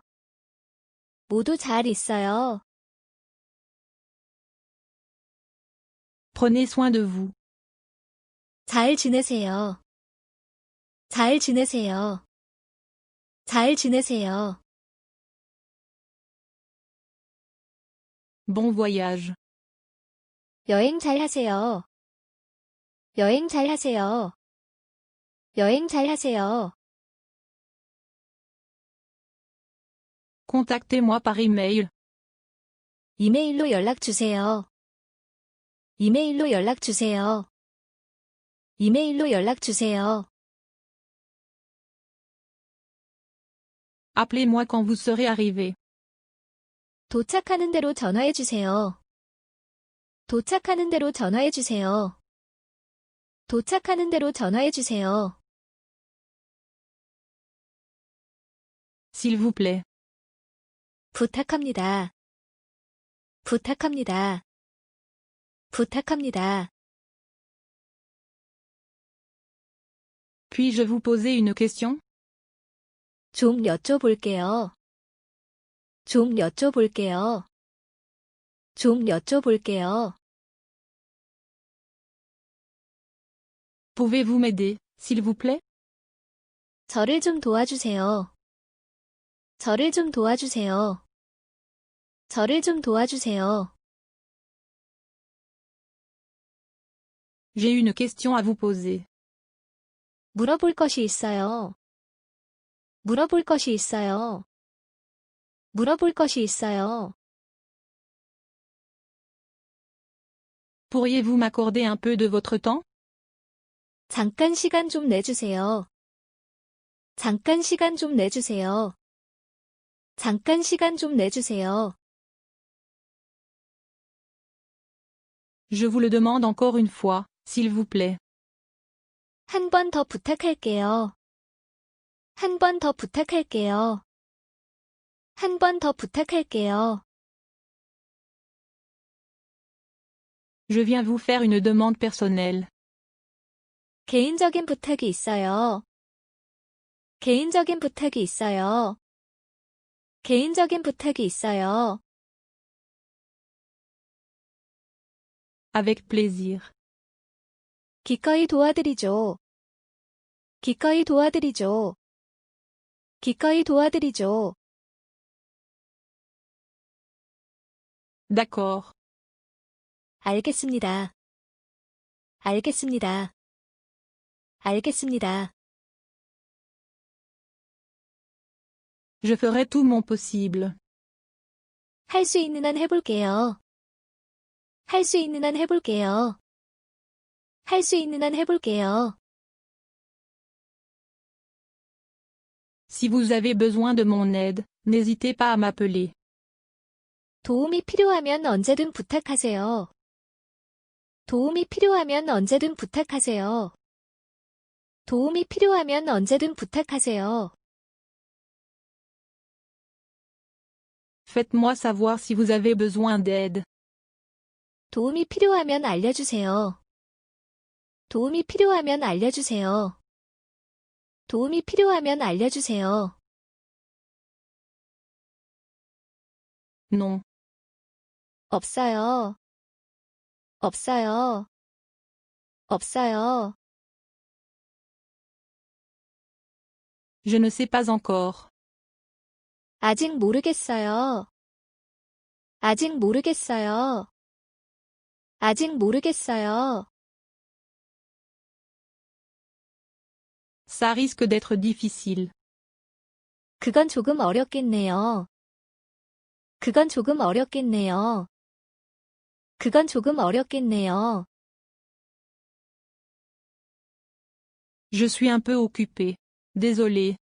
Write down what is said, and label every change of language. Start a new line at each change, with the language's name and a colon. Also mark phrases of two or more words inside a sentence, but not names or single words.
Korean: 모두 잘 있어요.
French: Prenez soin de vous.
Korean: 잘 지내세요. 잘 지내세요. 잘 지내세요.
French: Bon voyage.
Korean: 여행 잘 하세요. 여행 잘 하세요. 여행 잘 하세요.
French: Contactez-moi par email.
Korean: 이메일로 연락 주세요. 이메일로 연락 주세요. 이메일로 연락 주세요.
French: Appelez-moi quand vous serez arrivé.
Korean: 도착하는 대로 전화해 주세요. 도착하는 대로 전화해 주세요. 도착하는 대로 전화해 주세요.
French: S'il vous plaît.
Korean: 부탁합니다. 부탁합니다. 부탁합니다.
French: Puis-je vous poser une question?
Korean: 좀 여쭤볼게요. 좀 여쭤볼게요. 좀 여쭤볼게요.
French: Pouvez-vous m'aider, s'il vous plaît?
Korean: 저를 좀 도와주세요. 저를 좀 도와주세요. 저를 좀 도와주세요.
French: J'ai une question à vous poser.
Korean: 물어볼 것이 있어요. 물어볼 것이 있어요. 물어볼 것이 있어요.
French: Pourriez-vous m'accorder un peu de votre temps?
Korean: 잠깐 시간 좀 내주세요. 잠깐 시간 좀 내주세요. 잠깐 시간 좀 내주세요.
French: Je vous le demande encore une fois, s'il vous plaît.
Korean: 한 번 더 부탁할게요. 한 번 더 부탁할게요. 한 번 더 부탁할게요.
French: Je viens vous faire une demande personnelle.
Korean: 개인적인 부탁이 있어요. 개인적인 부탁이 있어요. 개인적인 부탁이 있어요.
French: Avec plaisir.
Korean: 기꺼이 도와드리죠. 기꺼이 도와드리죠. 기꺼이 도와드리죠.
French: D'accord.
Korean: 알겠습니다. 알겠습니다. 알겠습니다.
French: Je ferai tout mon possible.
Korean: 할 수 있는 한 해볼게요. 할 수 있는 한 해볼게요. 할 수 있는 한 해볼게요.
French: Si vous avez besoin de mon aide, n'hésitez pas à m'appeler.
Korean: 도움이 필요하면 언제든 부탁하세요. 도움이 필요하면 언제든 부탁하세요. 도움이 필요하면 언제든 부탁하세요.
French: Faites-moi savoir si vous avez besoin d'aide.
Korean: 도움이 필요하면 알려주세요. 도움이 필요하면 알려주세요. 도움이 필요하면 알려주세요.
French: Non.
Korean: 없어요. 없어요. 없어요.
French: Je ne sais pas encore.
Korean: 아직 모르겠어요. 아직 모르겠어요. 아직 모르겠어요.
French: Ça risque d'être difficile.
Korean: 그건 조금 어렵겠네요. 그건 조금 어렵겠네요. 그건 조금 어렵겠네요.
French: Je suis un peu occupé. Désolé.